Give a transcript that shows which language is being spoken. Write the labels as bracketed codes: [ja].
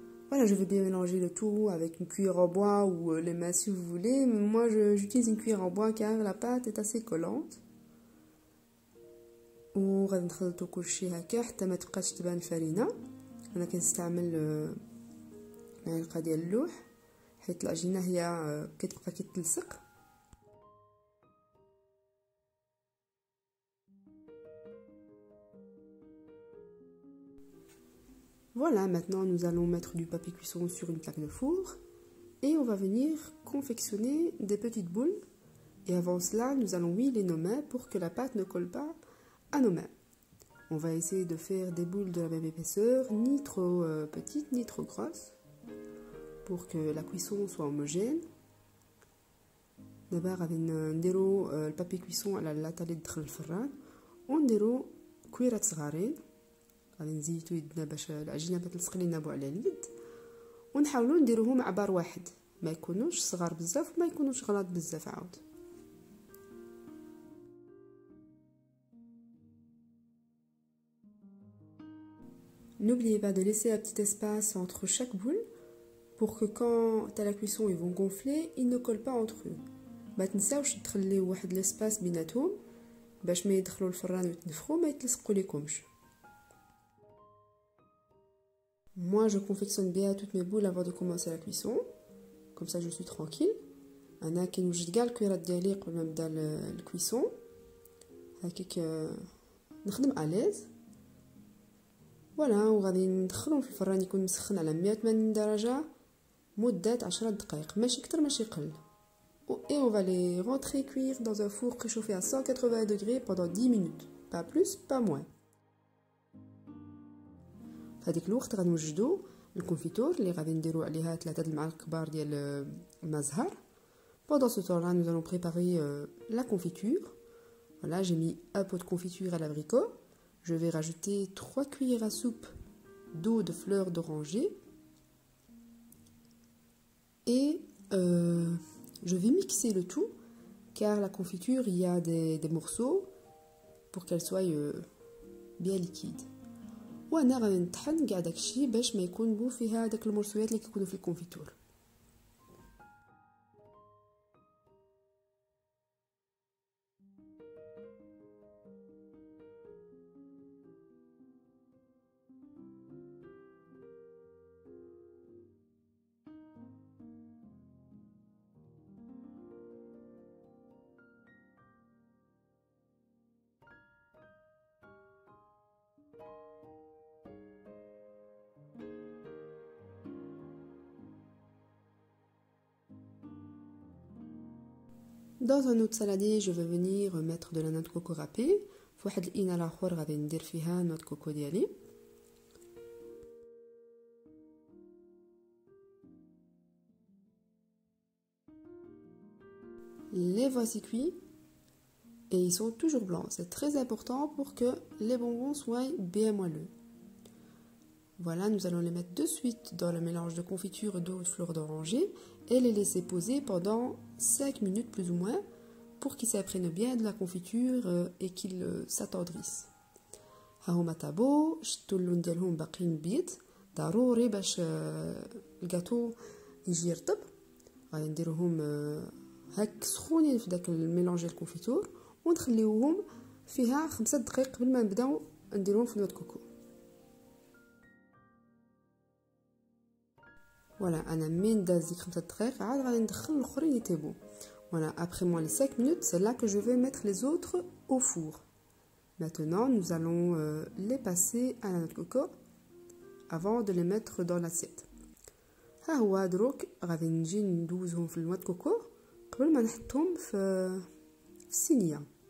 [fr] Voilà, je vais bien mélanger le tout avec une cuillère en bois ou les mains si vous voulez. Moi, j'utilise une cuillère en bois car la pâte est assez collante. [ar] وغادي نخلطو كلشي هكا حتى ما تبقاش تبان الفرينه. انا كنستعمل معلقه ديال اللوح حيت العجينه هي كتبقى كتلصق. [fr] Voilà, maintenant nous allons mettre du papier cuisson sur une plaque de four et on va venir confectionner des petites boules. Et avant cela, nous allons huiler nos mains pour que la pâte ne colle pas à nos mains. On va essayer de faire des boules de la même épaisseur, ni trop petites ni trop grosses, pour que la cuisson soit homogène. [ar] دابا غادي نديرو البابي كويسون على اللاطه اللي دخل الفران ونديرو كويرات صغارين. غادي نزيتو يدنا باش العجينه ما تلصق لينا بو على اليد ونحاولوا نديروهم مع بار واحد، ما يكونوش صغار بزاف وما يكونوش غلاط بزاف عاود. [fr] N'oubliez pas de laisser un petit espace entre chaque boule pour que quand à la cuisson ils vont gonfler, ils ne collent pas entre eux. [ar] ما تنساوش تخليو واحد الاسباس بيناتهم باش ما يدخلوا الفران ويتنفخوا ما يتلصقوا لكمش. [fr] Moi je confectionne bien toutes mes boules avant de commencer la cuisson. comme ça je suis tranquille. [ar] انا كي نوجد كاع الكويرات ديالي قبل ما نبدا الكويسون هكاك نخدم اليز. فوالا وغادي ندخلهم في الفران يكون مسخن على 180 درجه مده 10 دقائق، ماشي اكثر ماشي قل. [fr] Et on va les rentrer cuire dans un four préchauffé à 180 degrés pendant 10 minutes, pas plus pas moins. [ar] في هذيك الوقت غنوجدوا الكونفيتور اللي غادي نديروا عليها 3 المعالق كبار ديال المزهر. [fr] Pendant ce temps-là, nous allons préparer la confiture. Voilà, j'ai mis un pot de confiture à l'abricot. Je vais rajouter 3 cuillères à soupe d'eau de fleurs d'oranger. Et je vais mixer le tout, car la confiture, il y a des morceaux pour qu'elle soit bien liquide. [ar] وانا غادي نطحن كاع داكشي باش ما يكون بو فيها داك المرسويات اللي كيكونوا في الكونفيتور. [fr] Dans un autre saladier, je vais venir mettre de la noix de coco râpée. [ar] فواحد الإناء الآخر غادي ندير فيها نوع كوكو ديالي. [fr] Les voici cuits et ils sont toujours blancs. C'est très important pour que les bonbons soient bien moelleux. Voilà, nous allons les mettre de suite dans le mélange de confiture d'eau et de fleurs d'oranger et les laisser poser pendant 5 minutes plus ou moins pour qu'ils s'imprègnent bien de la confiture et qu'ils s'attendrissent. [ar] هاهما طابو شتو اللون ديالهم باقيين بيض ضروري باش الكاطو يجي يرطب. غادي نديروهم هاك سخونين في داك الميلونج ديال الكونفيتور ونخليوهم فيها 5 دقائق قبل ما نبداو نديروهم في نوع كوكو. Voilà, انا من داز ديك 5 دقائق عاد غادي ندخل الاخرين يطيبوا. [fr] Voilà, après moi les 5 minutes, c'est là que je vais mettre les autres au four. Maintenant, nous allons les passer à la noix de coco avant de les mettre dans l'assiette. [ar] ها هو دروك غادي نجي ندوزهم في النوع [fr] de coco [ar] قبل ما نحطهم في الصينيه.